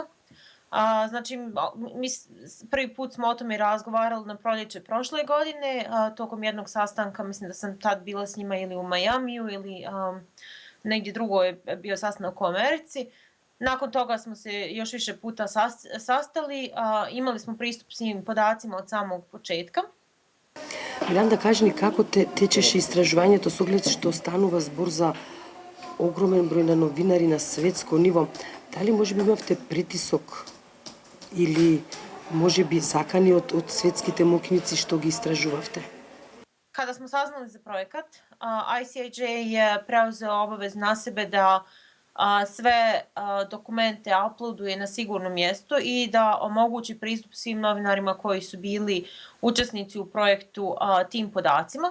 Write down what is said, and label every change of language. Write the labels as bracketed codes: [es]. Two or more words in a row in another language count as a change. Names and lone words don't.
[bs] Znači, mi prvi put smo o tome razgovarali na proljeće prošle godine, tokom jednog sastanka, mislim da sam tad bila s njima ili u Majamiju ili negdje drugo je bio sastanak u Americi. Nakon toga smo se još više puta sastali, imali smo pristup svim podacima od samog početka. [mk] Миранда, кажи ни како течеше истражувањето со оглед што станува збор за огромен број на новинари на светско ниво. Дали можеби имавте притисок или можеби закани од светските мокници што ги истражувавте? [bs] Kada smo saznali za projekat, ICIJ je preuzeo obavezu na sebe da sve dokumente uploaduje na sigurno mjesto i da omogući pristup svim novinarima koji su bili učesnici u projektu tim podacima.